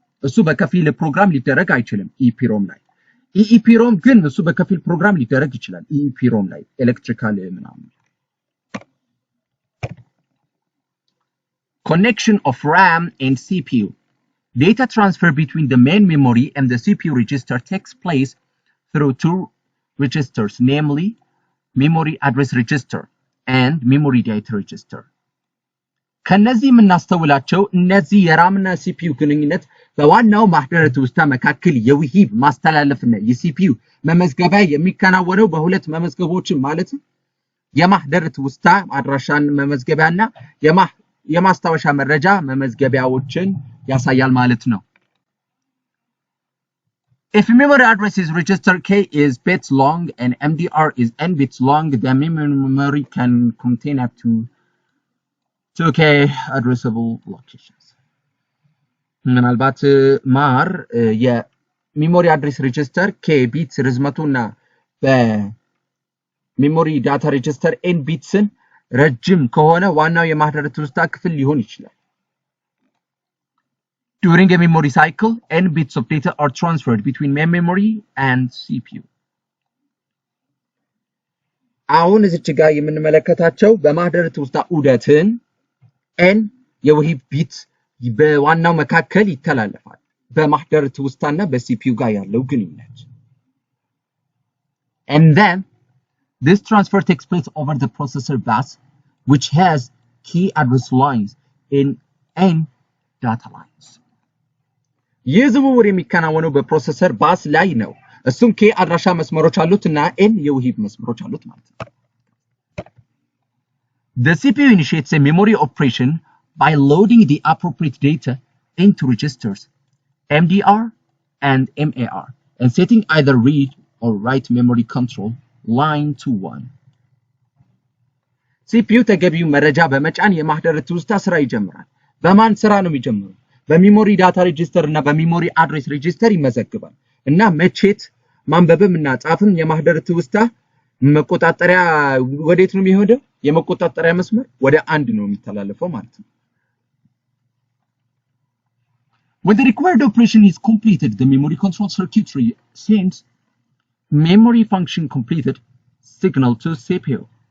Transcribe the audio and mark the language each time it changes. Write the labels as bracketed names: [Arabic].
[Amharic] እሱ በከፊል ፕሮግራም ሊደረግ አይችልም EPROM ላይ። EEPROM ግን እሱ በከፊል ፕሮግራም ሊደረግ ይችላል EEPROM ላይ ኤሌክትሪካል ምናምን። [English] Connection of RAM and CPU. Data transfer between the main memory and the CPU register takes place through two registers, namely memory address register and memory data register. [Amharic] ከነዚህ የምናስተውላቸው እነዚህ የራምና CPU ግንኙነት በዋናው ማህደረ ትውስታ መካከል የውሂብ ማስተላለፍና የሲፒዩ መመዝገቢያ የሚከናወነው በሁለት መመዝገቦች ማለት የማህደረ ትውስታ አድራሻን መመዝገቢያና የማስታወሻ መረጃ መመዝገቢያዎችን ያሳያል ማለት ነው። [English] If memory address is register K is bits long and MDR is n bits long, the memory can contain up to 2K addressable locations. [Amharic] ምናልባት ማር የሜሞሪ አድሬስ ሬጂስተር K ቢትስ ርዝመቱና በሜሞሪ ዳታ ሬጂስተር n ቢትስን ረጅም ከሆነ ዋናው የማህደረ ትውስታ ክፍል ሊሆን ይችላል። [English] During a memory cycle, n bits of data are transferred between main memory and CPU. [Amharic] አሁን እዚህ ጋር የምንመለከታቸው በማህደረ ትውስታ ዑደትን n የውሂብ ቢት በዋናው መካከል ይተላለፋል። በማህደረ ትውስታና በሲፒዩ ጋር ያለው ግንኙነት። [English] And then this transfer takes place over the processor bus, which has key address lines in n data lines. [Amharic] ይህ ዝውውር የሚከናወነው በፕሮሰሰር ባስ ላይ ነው። እሱም k አድራሻ መስመሮች አሉት እና n የውሂብ መስመሮች አሉት ማለት ነው። [English] The CPU initiates a memory operation by loading the appropriate data into registers MDR and MAR and setting either read or write memory control line to 1. [Amharic] CPU ተገቢው መረጃ በመጫን የማህደረ ትውስታ ስራ ይጀምራል። በማን ስራ ነው የሚጀምረው? በሜሞሪ ዳታ ሬጂስተር እና በሜሞሪ አድሬስ ሬጂስተር ይመዘግባል እና መቼት ማንበብም እና ጻፍም የማህደር ትውስታ መቆጣጠሪያ ወዴት ነው የሚሄደው? የመቆጣጠሪያ መስመር ወደ አንድ ነው የሚተላለፈው ማለት ነው። [English] When the required operation is completed, the memory control circuitry sends memory function completed signal to CPU.